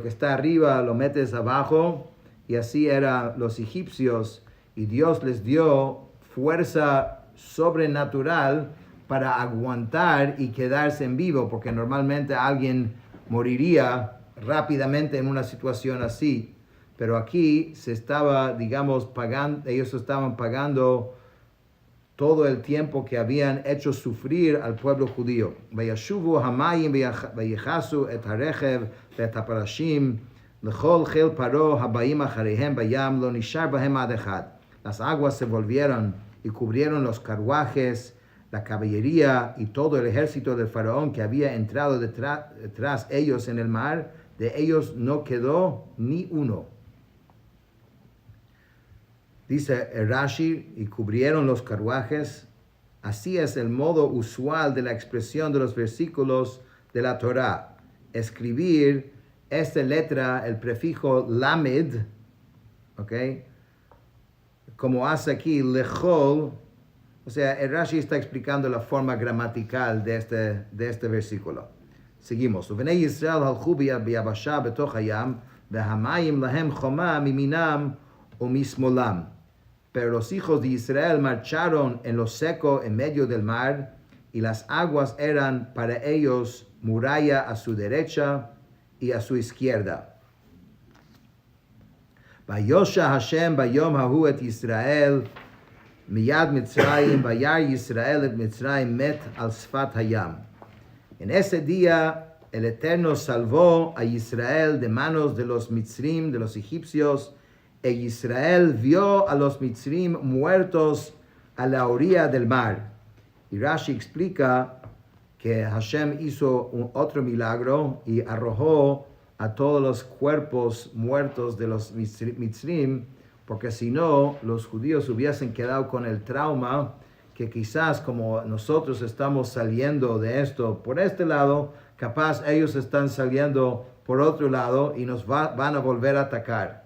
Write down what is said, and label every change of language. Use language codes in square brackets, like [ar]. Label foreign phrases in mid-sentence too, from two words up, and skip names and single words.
[es] que está arriba lo metes abajo, y así eran los egipcios, y Dios les dio fuerza sobrenatural para aguantar y quedarse en vivo, porque normalmente alguien moriría rápidamente en una situación así, pero aquí se estaba, digamos, pagando, ellos estaban pagando todo el tiempo que habían hecho sufrir al pueblo judío. [he] וישבו המים ויכסו את הרכב ואת הפרשים לכל חיל פרעה הבאים אחריהם בים לא נשאר בהם עד אחד. [es] Las aguas se volvieron y cubrieron los carruajes, la caballería y todo el ejército del faraón que había entrado detrás ellos en el mar. De ellos no quedó ni uno. Dice Rashi, y cubrieron los carruajes. Así es el modo usual de la expresión de los versículos de la Torá. Escribir esta letra, el prefijo lamed, ¿ok? Como hace aquí lechol. O sea, el Rashi está explicando la forma gramatical de este versículo. Seguimos. [he] ובני ישראל הלכו ביבשה בתוך הים, והמים להם חומה מימינם ומשמאלם. [es] Pero los hijos de Israel marcharon en lo seco en medio del mar, y las aguas eran para ellos muralla a su derecha y a su izquierda. [he] ויושע השם ביום ההוא את ישראל מיד מצרים, וירא ישראל את מצרים מת על שפת הים. [es] En ese día el Eterno salvó a Israel de manos de los Mitzrim, de los egipcios, e Israel vio a los Mitzrim muertos a la orilla del mar. Y Rashi explica que Hashem hizo otro milagro y arrojó a todos los cuerpos muertos de los Mitzrim, porque si no, los judíos hubiesen quedado con el trauma que quizás como nosotros estamos saliendo de esto por este lado, capaz ellos están saliendo por otro lado y nos van a volver a atacar.